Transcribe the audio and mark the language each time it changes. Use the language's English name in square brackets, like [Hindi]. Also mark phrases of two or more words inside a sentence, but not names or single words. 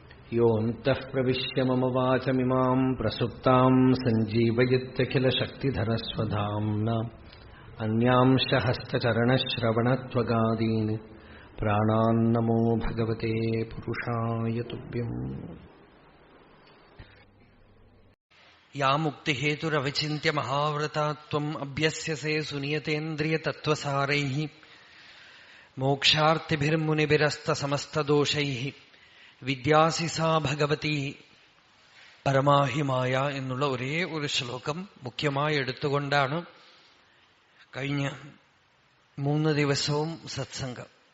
[Sanskrit] योऽन्तः प्रविश्य मम वाचमिमाम् प्रसुप्ताम् सञ्जीवयत्यखिलशक्तिधरस्वधाम्ना अन्यांश हस्तचरणश्रवणत्वगादीन् प्राणान्नमो भगवते पुरुषाय तुभ्यम्। या मुक्तिहेतुरविचिन्त्य महाव्रता त्वम् अभ्यस्यसे सुनियतेन्द्रियतत्त्वसारैः मोक्षार्थिभिर्मुनिभिरस्तसमस्तदोषैः വിദ്യാസി സാ ഭഗവതി പരമാഹിമായ [Malayalam] എന്നുള്ള ഒരേ ഒരു ശ്ലോകം മുഖ്യമായി എടുത്തുകൊണ്ടാണ് കഴിഞ്ഞ 3 ദിവസവും സത്സംഗം.